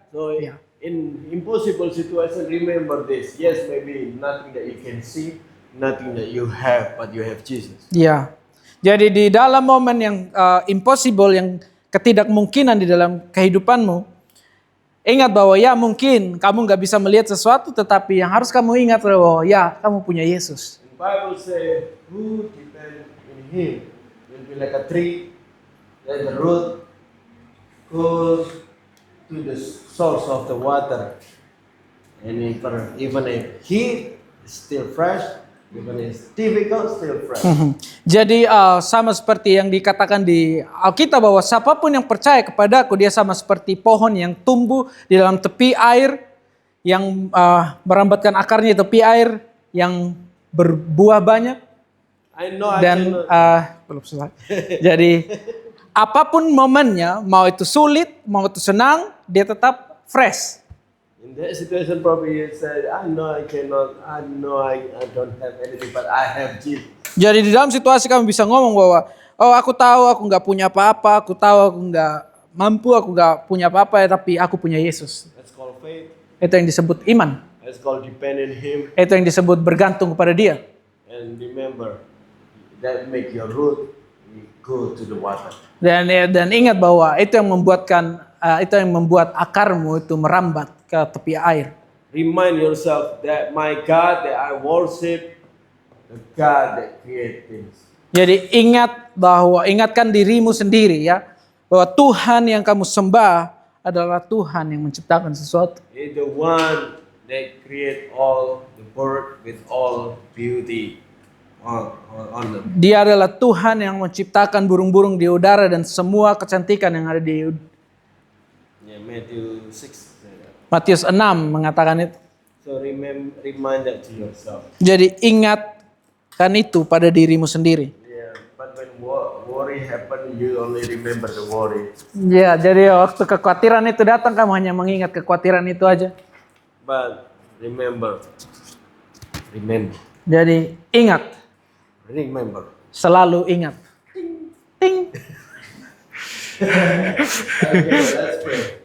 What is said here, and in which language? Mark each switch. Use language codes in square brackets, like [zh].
[en] So in impossible situation, remember this. Yes, maybe nothing that you can see, nothing that you have, but you have Jesus. [id] Ya. Jadi di dalam momen yang impossible, yang ketidakmungkinan di dalam kehidupanmu, ingat bahwa ya mungkin kamu nggak bisa melihat sesuatu, tetapi yang harus kamu ingat bahwa ya kamu punya Yesus. [en] The Bible says, who depend in him will be like a tree, like the root goes to the source of the water. And even if heat is still fresh, even if it's difficult, still fresh. [id] Jadi sama seperti yang dikatakan di Alkitab bahwa siapapun yang percaya kepadaku, dia sama seperti pohon yang tumbuh di dalam tepi air, yang merambatkan akarnya di tepi air, yang berbuah banyak. [en] I know [id] Dan belum selesai. Jadi apapun momennya, mau itu sulit, mau itu senang, dia tetap fresh. [en] in that situation probably you said, I know I cannot, I know I don't have anything, but I have Jesus. [id] Jadi di dalam situasi kamu bisa ngomong bahwa, oh aku tahu aku nggak punya apa-apa, aku tahu aku nggak mampu, aku nggak punya apa-apa, tapi aku punya Yesus. [en] That's called faith. [id] Itu yang disebut iman. [en] That's called depend on him. [id] Itu yang disebut bergantung kepada Dia. [en] And remember, that make your root go to the water. [id] Dan ingat bahwa itu yang membuat akarmu itu merambat ke tepi air. [en] Remind yourself that my God that I worship, the God that create things. [id] Jadi ingatkan dirimu sendiri ya, bahwa Tuhan yang kamu sembah adalah Tuhan yang menciptakan sesuatu. [en] He's the one that create all the bird with all beauty on them. [id] Dia adalah Tuhan yang menciptakan burung-burung di udara dan semua kecantikan yang ada [en] Yeah, Matthew 6. [id] Matius 6 mengatakan itu. [en] So remind that to yourself. [id] Jadi ingatkan itu pada dirimu sendiri. [en] Yeah, but when worry happen, you only remember the worry. [id] Ya, jadi waktu kekhawatiran itu datang, kamu hanya mengingat kekhawatiran itu aja. [en] But remember. [id] Jadi ingat, [en] Remember. [id] selalu ingat. Ting. [en] Okay, let's pray.